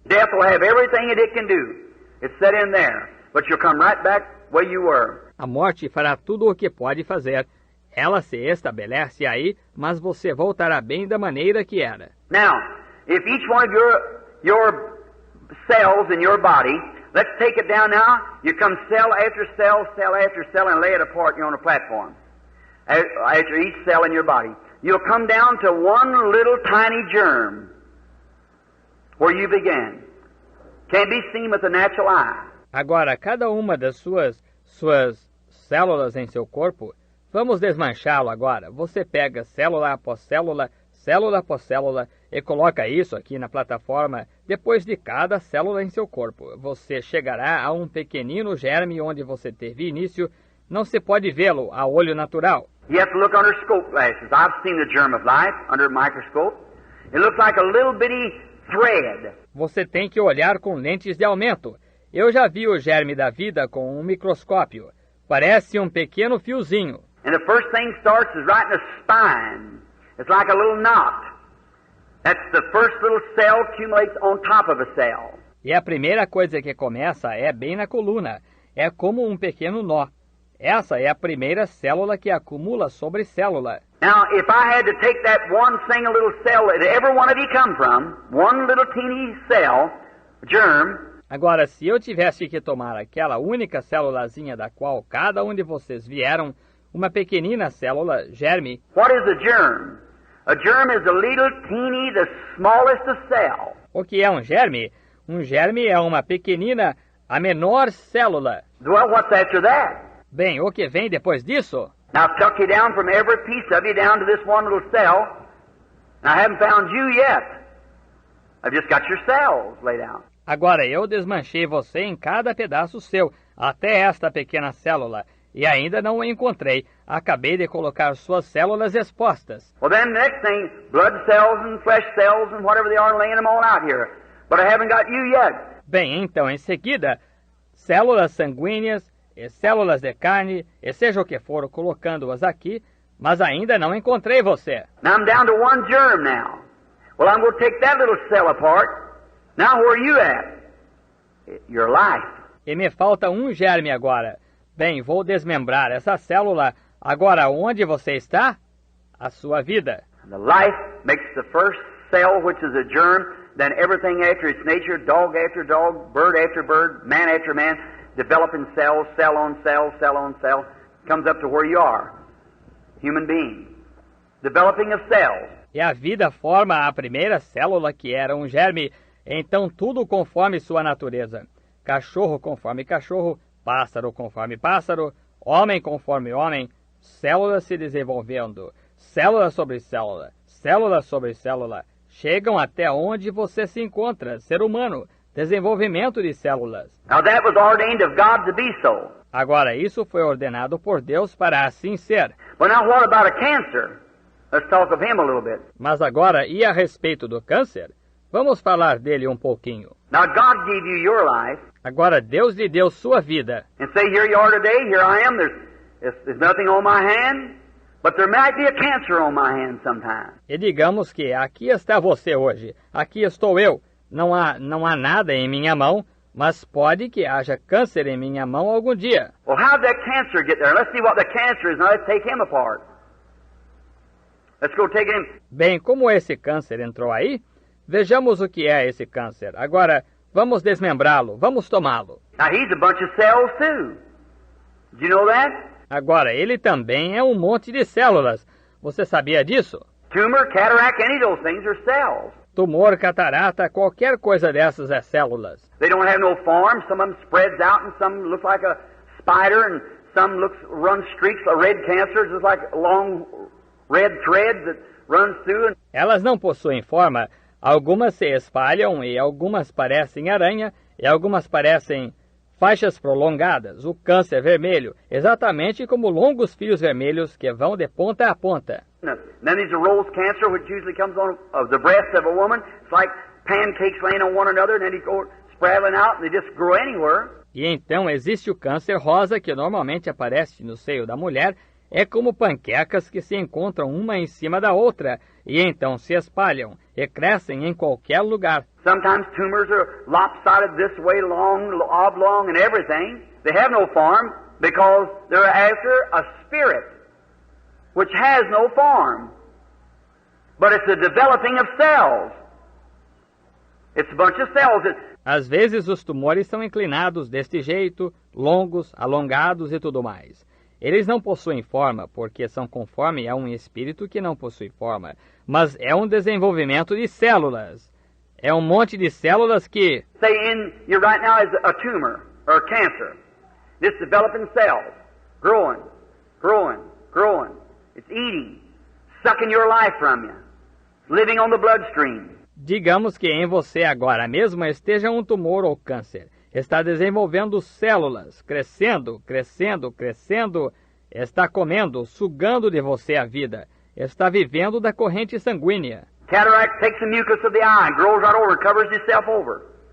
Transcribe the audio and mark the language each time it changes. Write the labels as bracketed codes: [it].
[en] Death will have everything that it can do. It's set in there. But you'll come right back where you were. [pt] A morte fará tudo o que pode fazer. Ela se estabelece aí, mas você voltará bem da maneira que era. [en] Now, if each one of your cells in your body, let's take it down now. You come cell after cell, cell after cell, and lay it apart here on a platform. After each cell in your body, you'll come down to one little tiny germ where you began. Can't be seen with the natural eye. [pt] Agora, cada uma das suas células em seu corpo, vamos desmanchá-lo agora. Você pega célula após célula, célula após célula, e coloca isso aqui na plataforma depois de cada célula em seu corpo. Você chegará a um pequenino germe onde você teve início. Não se pode vê-lo a olho natural. [en] You have to look under scope glasses. I've seen the germ of life under a microscope. It looks like a little bitty thread. [pt] Você tem que olhar com lentes de aumento. Eu já vi o germe da vida com um microscópio. Parece um pequeno fiozinho. [en] And the first thing starts is right in the spine. It's like a little knot. That's the first little cell accumulates on top of a cell. [pt] E a primeira coisa que começa é bem na coluna. É como um pequeno nó. Essa é a primeira célula que acumula sobre célula. [en] Now, if I had to take that one single little cell that every one of you come from, one little teeny cell, germ. [pt] Agora, se eu tivesse que tomar aquela única célulazinha da qual cada um de vocês vieram, uma pequenina célula, germe. [en] What is a germ? A germ is a little teeny, the smallest of cell. [pt] O que é um germe? Um germe é uma pequenina, a menor célula. [en] Well, what's after that? [pt] Bem, o que vem depois disso? [en] Now, I've tucked you down from every piece of you down to this one little cell. And I haven't found you yet. I've just got your cells laid out. [pt] Agora, eu desmanchei você em cada pedaço seu, até esta pequena célula, e ainda não o encontrei. Acabei de colocar suas células expostas. [en] Well, then the next thing, blood cells and flesh cells and whatever they are, laying them all out here. But I haven't got you yet. [pt] Bem, então, em seguida, células sanguíneas e células de carne, e seja o que for, colocando-as aqui, mas ainda não encontrei você. [en] Now I'm down to one germ now. Well, I'm going to take that little cell apart. Now where are you at? Your life. [pt] E me falta um germe agora. Bem, vou desmembrar essa célula. Agora, onde você está? A sua vida. [en] The life makes the first cell, which is a germ, then everything after its nature, dog after dog, bird after bird, man after man, developing cells, cell on cell, cell on cell, comes up to where you are, human being. Developing of cells. [pt] E a vida forma a primeira célula, que era um germe, então tudo conforme sua natureza. Cachorro conforme cachorro, pássaro conforme pássaro, homem conforme homem, células se desenvolvendo, célula sobre célula, célula sobre célula, chegam até onde você se encontra, ser humano, desenvolvimento de células. [en] Now that was ordained of God to be so. [pt] Agora, isso foi ordenado por Deus para assim ser. [en] But now what about a cancer? Let's talk of him a little bit. [pt] Mas agora, e a respeito do câncer? Vamos falar dele um pouquinho. [en] Now God gave you your life. [pt] Agora, Deus lhe deu sua vida. [en] And say, here you are today, here I am, there's nothing on my hand, but there might be a cancer on my hand sometime. [pt] E digamos que aqui está você hoje, aqui estou eu. Não há nada em minha mão, mas pode que haja câncer em minha mão algum dia. [en] Well, how did that cancer get there? Let's see what the cancer is. Now let's take him apart. Let's go take him. [pt] Bem, como esse câncer entrou aí? Vejamos o que é esse câncer. Agora, vamos desmembrá-lo, vamos tomá-lo. [en] Now he's a bunch of cells too. Did you know that? [pt] Agora, ele também é um monte de células. Você sabia disso? [en] Tumor, cataract, any of those things are cells. [pt] Tumor, catarata, qualquer coisa dessas é células. [en] They don't have no form. Some of them spreads out and some look like a spider and some run streaks. A red cancer is just like a long red thread that runs through. [pt] Elas não possuem forma. Algumas se espalham e algumas parecem aranha e algumas parecem faixas prolongadas. O câncer vermelho, exatamente como longos fios vermelhos que vão de ponta a ponta. [en] And then there's a rose cancer, which usually comes on of the breast of a woman. It's like pancakes laying on one another, and then it goes spraddling out and they just grow anywhere. [pt] E então existe o câncer rosa que normalmente aparece no seio da mulher. É como panquecas que se encontram uma em cima da outra e então se espalham e crescem em qualquer lugar. [en] Sometimes tumors are lopsided this way, long, oblong, and everything. They have no form because they're after a spirit which has no form. But it's the developing of cells. It's a bunch of cells that... [pt] Às vezes os tumores são inclinados deste jeito, longos, alongados e tudo mais. Eles não possuem forma, porque são conforme a um espírito que não possui forma, mas é um desenvolvimento de células. É um monte de células que... [en] Say in you right now is a tumor or a cancer. This developing cells, growing, growing, growing. It's eating, sucking your life from you, living on the bloodstream. [pt] Digamos que em você agora mesmo esteja um tumor ou câncer. Está desenvolvendo células, crescendo, crescendo, crescendo. Está comendo, sugando de você a vida. Está vivendo da corrente sanguínea. [en] Cataract takes the mucus of the eye and grows right over, covers itself over.